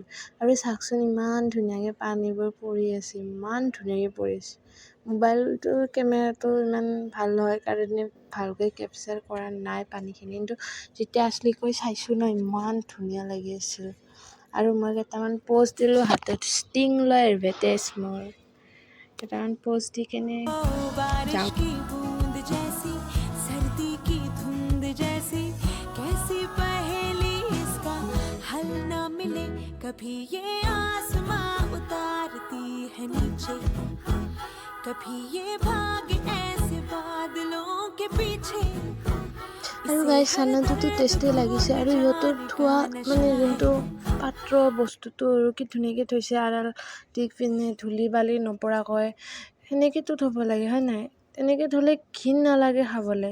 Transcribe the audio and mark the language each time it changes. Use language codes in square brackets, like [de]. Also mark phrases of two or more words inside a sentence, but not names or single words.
[as] আৰু চাওকচোন ইমান ধুনীয়াকৈ পানীবোৰ পৰি আছে, মোবাইলটোৰ কেমেৰাটো ইমান ভাল নহয় কাৰণে ভালকৈ কেপচাৰ কৰা নাই পানীখিনি, কিন্তু যেতিয়া আচলিকৈ চাইছোঁ ন, ইমান ধুনীয়া লাগি আছিল। আৰু মই কেইটামান প'ষ্ট দিলোঁ, হাতত ষ্টিং লৈ এডভাৰটাইজ মোৰ কেইটামান প'ষ্ট দি কেনে যাওঁ। [hi] कभी ये आसमां उतारती है नीचे, कभी ये भाग ऐसे बादलों के पीछे। [as] আৰু গাইজ চানাটোতো টেষ্টি লাগিছে। আৰু সিহঁতৰ থোৱা মানে যোনটো পাত্ৰ বস্তুটো আৰু কি ধুনীয়াকৈ থৈছে, আড়াল দি পিনে ধূলি বালি নপৰাকৈ সেনেকৈতো থ'ব লাগে হয় নাই? তেনেকৈ থ'লে ঘিণ নালাগে খাবলৈ।